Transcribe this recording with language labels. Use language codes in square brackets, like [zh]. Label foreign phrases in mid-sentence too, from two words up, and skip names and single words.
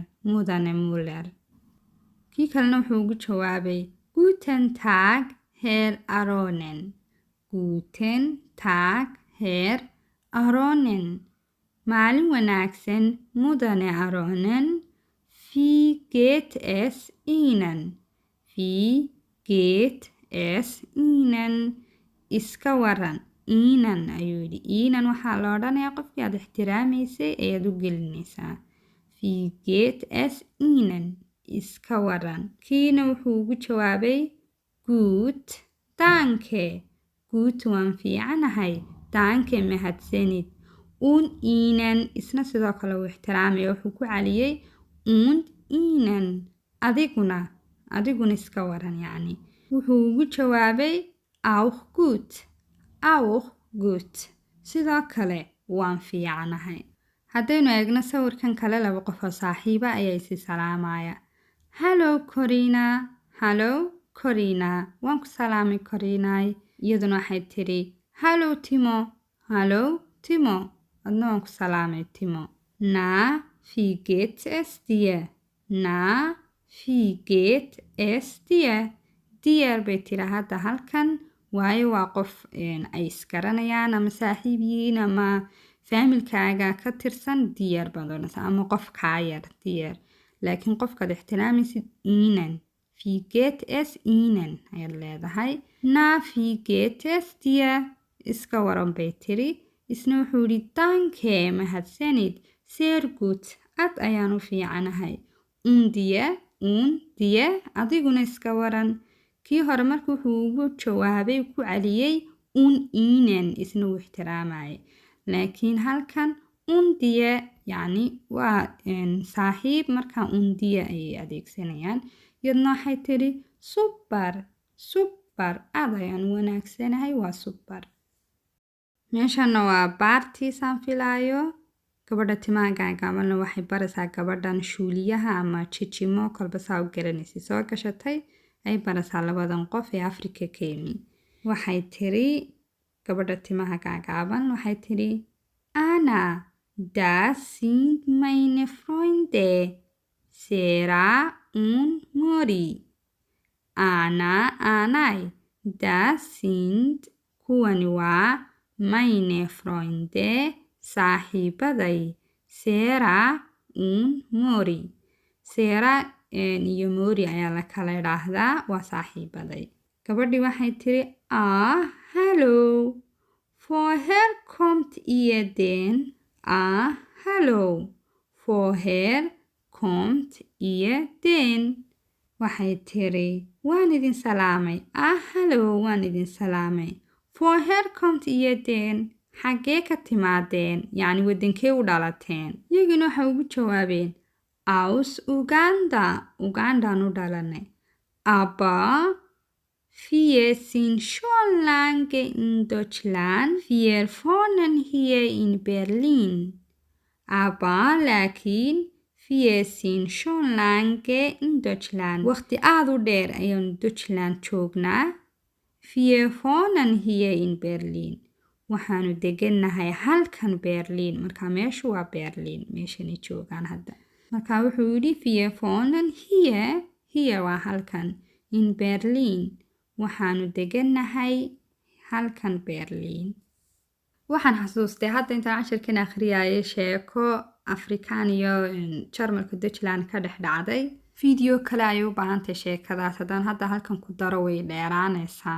[so] Mudane Müller. Kii kalena wuxuu ugu jawaabay [de] Guten Tag, Herr Aronen. Guten Tag, Herr Aronen. [so] Maalin wanaagsan, Mudane Aronen. [de] Wie geht es Ihnen? Wie geht es Ihnen? [so] Iska waran. Ihnen ayuu yidhi. Ihnen waxaa la odhanayaa qofkii aad ixtiraamaysay ayaad u gelinaysaa. [de] Wie geht es Ihnen? [so] Iska waran. Kiina wuxuu ugu jawaabay [de] Gut, danke. [so] Gut waan fiicanahay. Danke mahadsanid. [de] Und Ihnen [so] isna sidoo kale uu ixtiraamaya wuxuu ku caliyey [de] und Ihnen. [so] Adiguna iska waran yacni. Wuxuu ugu jawaabay [de] auch gut. Auch gut. [so] Sidoo kale waan fiicanahay. Haddaynu eegno sawirkan kale laba qof oo saaxiiba ayaa isi salaamaya. [de] Hello Corina. Hello Corina. [so] Waan ku salaamay Corinaay. Iyaduna waxay tiri Hello Timo. [de] Hello Timo. [so] Adna waan ku salaamay Timo. [de] Na, wie geht es dir? Na, wie geht es dir? [so] Dir bay tiri hadda halkan waayo waa qof ay isgaranayaan ama saaxiib yihiin ama faamilkaaga ka tirsan dear baad odhanaysaa ama qof kaa yar dear. laakiin qofkaad ixtiraamaysid ihnen. [de] Wie geht es ihnen [so] ayaad leedahay. [de] Na wie geht es dir? [so] Iska waran bay tiri. Isna wuxuu yidhi danke mahadsanid. [de] Sehr gut. [so] Aad ayaan u fiicanahay. [de] Und dir [so] adiguna iska waran. Kii hore marka wuxuu ugu jawaabay ku celiyey ihnen isna uu ixtiraamayay. laakiin halkan dir yacni waa saaxiib markaa dir ayay adeegsanayaan. iyadna waxay tiri super aad ayaan u wanaagsanahay waa super. meeshana waa baartiisaan filaayo. gabadha timaha gaagaabanna waxay baraysaa gabadhan shuuliyaha ama jijimo kolba saa u garanaysay soo gashatay ay baraysaa labadan qof ee Afrika ka yimi. waxay tiri gabadha timaha gaagaaban waxay tiri Anna, [de] das sind meine Freunde, Sarah und Mori. Anay, das sind [so] kuwani waa [de] meine Freunde, saaxiibaday, Sarah und Mori. [so] Sarah iyo Mori ayaa la kala idhaahdaa waa saaxiibaday. gabadhii waxay tiri hallo. [de] Woher kommt ihr denn? Hallo. Woher kommt ihr denn? [so] waxay tiri waan idin salaamay. Hallo waan idin salaamay. [de] Woher kommt ihr denn? [so] xaggee ka timaadeen? yacni wadankee u dhalateen? iyagina waxay ugu jawaabeen [de] aus Uganda. [so] Ugandaan u dhalanay. [de] Aber wir sind schon lange in Deutschland. Wir wohnen hier in Berlin. Aber laakiin wir sind schon lange in Deutschland. [so] waqti aad u dheer ayaan Deutschland joognaa. Wir wohnen hier in Berlin. waxaanu degannahay halkan Berlin. marka meeshu waa Berlin meeshani joogaan hadda. marka wuxuu yidhi [de] wir wohnen hier [so] waa halkan [de] in Berlin. [so] waxaanu degannahay halkan Berlin. waxaan xasuustay hadda intaan cashirkan akhriyayay sheeko Afrikaan iyo Jarmalka Dutchland ka dhex dhacday. video kale ayay u baahantay sheekadaas. haddaan hadda halkan ku daro way dheeraanaysaa.